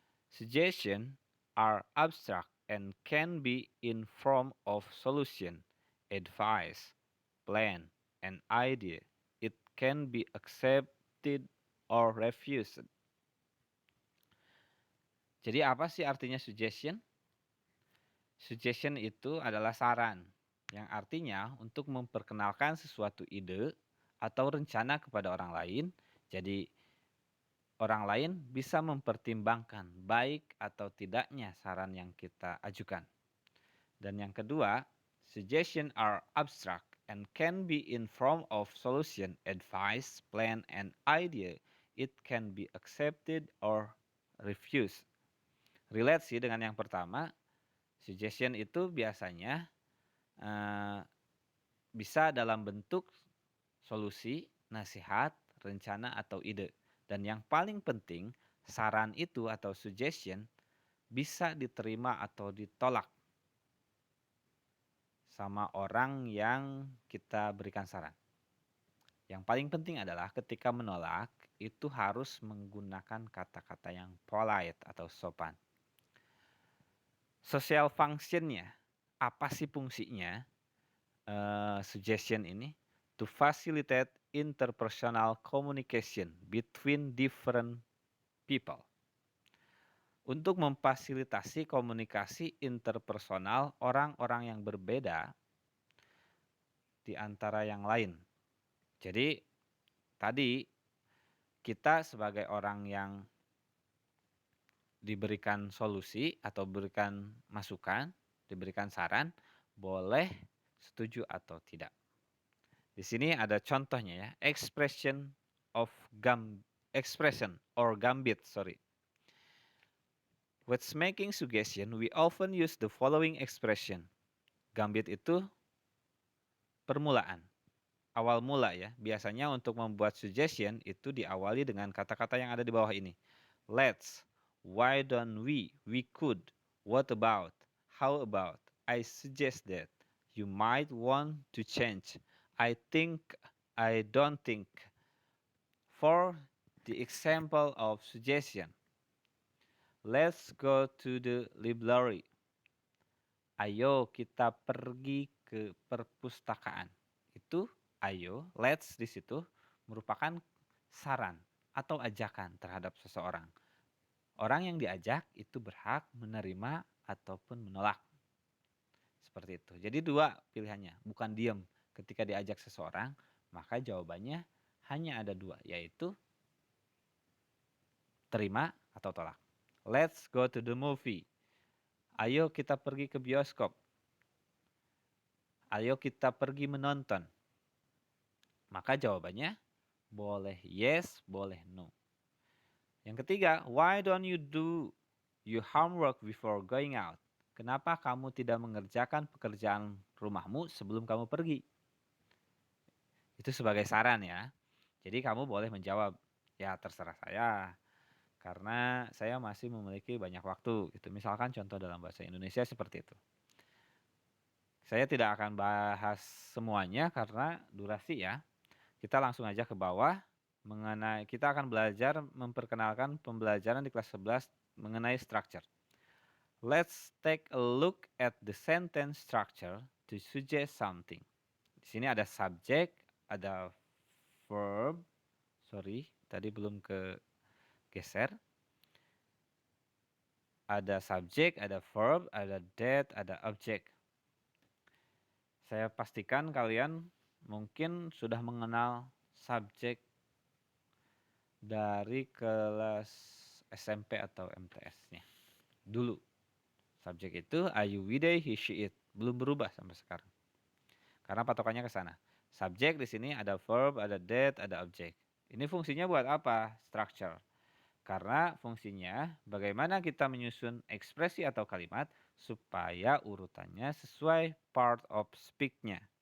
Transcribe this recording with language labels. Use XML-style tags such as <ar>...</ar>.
<en>Suggestions are abstract and can be in form of solution, advice, plan, and idea. It can be accepted or refused.</en> <id>Jadi apa sih artinya suggestion? Suggestion itu adalah saran, yang artinya untuk memperkenalkan sesuatu ide atau rencana kepada orang lain, jadi orang lain bisa mempertimbangkan baik atau tidaknya saran yang kita ajukan. Dan yang kedua,</id> <en>suggestion are abstract and can be in form of solution, advice, plan, and idea. It can be accepted or refused.</en> <id>Relate sih dengan yang pertama. Suggestion itu biasanya bisa dalam bentuk solusi, nasihat, rencana, atau ide. Dan yang paling penting, saran itu atau suggestion bisa diterima atau ditolak sama orang yang kita berikan saran. Yang paling penting adalah ketika menolak itu harus menggunakan kata-kata yang polite atau sopan. Social functionnya, apa sih fungsinya?</id> <en>Suggestion ini to facilitate interpersonal communication between different people.</en> <id>Untuk memfasilitasi komunikasi interpersonal orang-orang yang berbeda di antara yang lain. Jadi tadi kita sebagai orang yang diberikan solusi atau berikan masukan, diberikan saran, boleh setuju atau tidak. Di sini ada contohnya ya,</id> <en>expression or gambit, sorry. When making suggestion, we often use the following expression.</en> <id>Gambit itu permulaan, awal mula ya. Biasanya untuk membuat suggestion itu diawali dengan kata-kata yang ada di bawah ini.</id> <en>Let's, why don't we could, what about, how about, I suggest that, you might want to change, I think, I don't think. For the example of suggestion, let's go to the library.</en> <id>Ayo kita pergi ke perpustakaan. Itu ayo, let's di situ merupakan saran atau ajakan terhadap seseorang. Orang yang diajak itu berhak menerima ataupun menolak. Seperti itu. Jadi dua pilihannya, bukan diam. Ketika diajak seseorang, maka jawabannya hanya ada dua, yaitu terima atau tolak.</id> <en>Let's go to the movie.</en> <id>Ayo kita pergi ke bioskop. Ayo kita pergi menonton. Maka jawabannya boleh yes, boleh no. Yang ketiga,</id> <en>why don't you do your homework before going out?</en> <id>Kenapa kamu tidak mengerjakan pekerjaan rumahmu sebelum kamu pergi? Itu sebagai saran ya. Jadi kamu boleh menjawab, ya terserah saya. Karena saya masih memiliki banyak waktu. Gitu. Misalkan contoh dalam bahasa Indonesia seperti itu. Saya tidak akan bahas semuanya karena durasi ya. Kita langsung aja ke bawah. Kita akan belajar memperkenalkan pembelajaran di kelas 11 mengenai structure.</id> <en>Let's take a look at the sentence structure to suggest something.</en> <id>Di sini ada subjek, ada verb. Sorry, tadi belum ke geser. Ada subjek, ada verb, ada that, ada object. Saya pastikan kalian mungkin sudah mengenal subjek dari kelas SMP atau MTS-nya. Dulu. Subjek itu</id> <en>are you, we, they, he, she, it.</en> <id>Belum berubah sampai sekarang. Karena patokannya ke sana. Subjek di sini ada verb, ada that, ada object. Ini fungsinya buat apa? Structure. Karena fungsinya bagaimana kita menyusun ekspresi atau kalimat supaya urutannya sesuai</id> <en>part of speak-nya.</en>